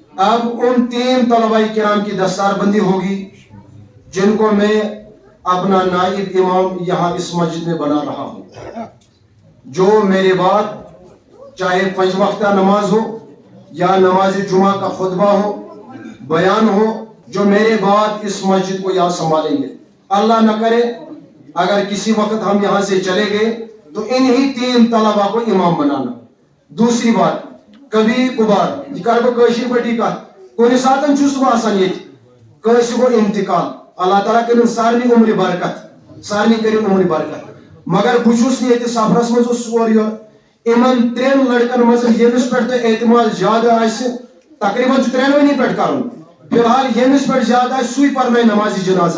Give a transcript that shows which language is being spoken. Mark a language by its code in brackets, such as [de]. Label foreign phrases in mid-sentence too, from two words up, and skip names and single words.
[ur] اب ان 3 طلبہ کرام کی دستار ہوگی جن کو میں اپنا نائب امام یہاں اس مسجد میں بنا رہا ہوں، جو میرے بعد چاہے 5 وقتہ نماز ہو یا نماز جمعہ کا خطبہ ہو، بیان ہو، جو میرے بعد اس مسجد کو یہاں سنبھالیں گے۔ اللہ نہ کرے اگر کسی وقت ہم یہاں سے چلے گئے تو انہی 3 طلبہ کو امام بنانا۔ دوسری بات، کبھی کبھار [ks] یہ کر بہ کاشر پٹی کا کن ساتن چھس بہ آسان یہ کٲنٛسہِ گوٚو انتقال، اللہ تعالیٰ کرن سارنی عمر برکت، سارنی کرن عمر برکت، مگر بہ چھس نہٕ ییٚتہِ سفرس منٛز اوسُس اورٕ یورٕ یِمن 3 لڑکن منٛز ییٚمِس پٮ۪ٹھ تۄہہِ اعتماد زیادٕ آسہِ تقریباً چھُ 3 پٮ۪ٹھ کرُن، فی الحال ییٚمِس پٮ۪ٹھ زیادٕ آسہِ سُے پرنٲے نمازِ جنازہ۔